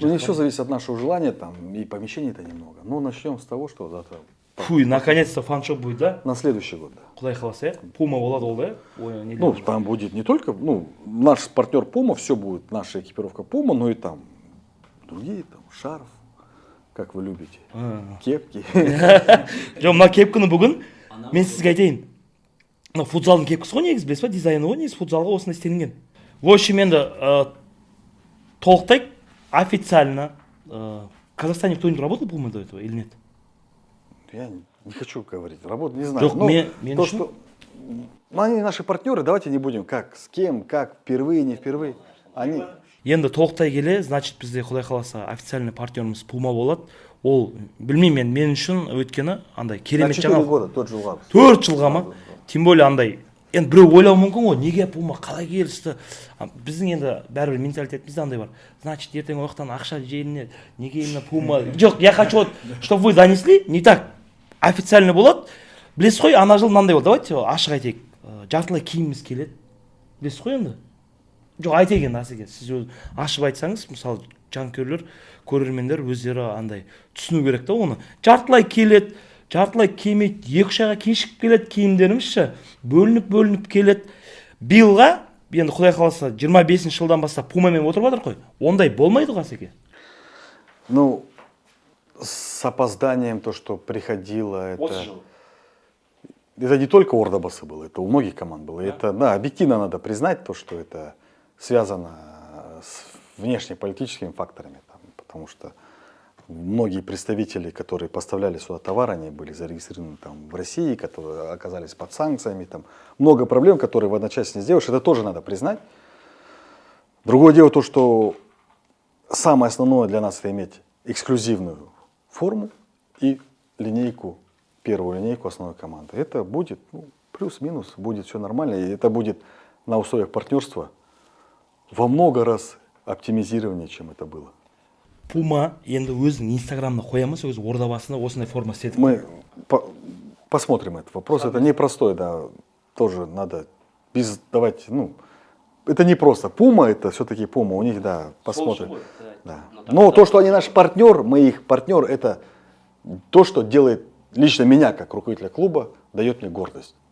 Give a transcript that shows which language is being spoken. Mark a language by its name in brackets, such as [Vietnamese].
[Russian] Ну, не все зависит от нашего желания, там, и помещений-то немного. Но начнем с того, что завтра. Фуй, наконец-то фан-шоп будет, да? На следующий год, да. [Kazakh] Құдай қаласа, Puma болады ол да? [Russian] Ну, там будет не только, наш партнер Puma, все будет, наша экипировка Puma, но и там другие, там, шарф, как вы любите, кепки. [Kazakh] Жоқ, мына кепканы бүгін мен сізге айтайын. Мына футзалдың кепкасы ғой негізі, білесіз ба? Дизайны ғой негізі футзалға осындай істелінген. [Russian] В общем, [Kazakh] енді толықтайық, [Russian] официально. В Казахстане кто-нибудь работал Puma до этого или нет? Я не хочу говорить, работу не знаю. [Kazakh] Жоқ, мен [Russian] то, что они наши партнеры, давайте не будем, как, с кем, как, впервые, не впервые. Они... [Kazakh] Енді толықтай келе, [Russian] значит, [Kazakh] бізде Құдай қаласа официальный партнеріміз Puma болады. Ол, білмеймін мен үшін өткені андай керемет жаңалық. [Russian] 4 года, [Kazakh] тот жылға. 4 жылға ма? [Russian] Тем более [Kazakh] андай. Енді біреу ойлауы мүмкін ғой, неге Puma қалай келісті? Біздің енді бәрібір менталитетімізде андай бар. [Russian] Значит, [Kazakh] ертең уақыттан ақша желіне, неге [Russian] именно [Kazakh] Puma? Жоқ, [Russian] я хочу, вот, чтобы вы донесли, не так. [Kazakh] Официально болады. Білесіз ғой, ана жыл мынандай болды. Давайте ашық айтайық. Жартылай киіміміз келеді. Білесіз ғой енді? жоқ айтайын Асеке, сіз өз ашып айтсаңыз, мысалы жанкүйерлер, көрермендер өздері андай түсіну керек та оны. Жартылай келеді, жартылай келмейді, 2-3 айға кешігіп келеді киімдерімізші, бөлініп келеді. Биылға енді Құдай қаласа 25 жылдан бастап Пумамен отырып жатыр ғой. Ондай болмайды ғой Асеке. [Russian] Ну, с опозданием то, что приходило, это не только у Ордабасы было, это у многих команд было. Да? Это, да, объективно надо признать то, что это связано с внешнеполитическими факторами, там, потому что многие представители, которые поставляли сюда товар, они были зарегистрированы там, в России, которые оказались под санкциями. Там, много проблем, которые в одночасье не сделаешь, это тоже надо признать. Другое дело то, что самое основное для нас это иметь эксклюзивную форму и линейку, первую линейку основной команды. Это будет плюс-минус, будет все нормально, и это будет на условиях партнерства во много раз оптимизированнее, чем это было. [Kazakh] Пума енді өзінің инстаграмына қоямыз, өз Ордабасына осындай форма істедік. [Russian] Мы посмотрим этот вопрос. Это непростой, да, тоже надо давать, это не просто. Пума, это все-таки Пума, у них, да, посмотрим. Да. Но то, что они наш партнер, мы их партнер, это то, что делает лично меня, как руководителя клуба, дает мне гордость.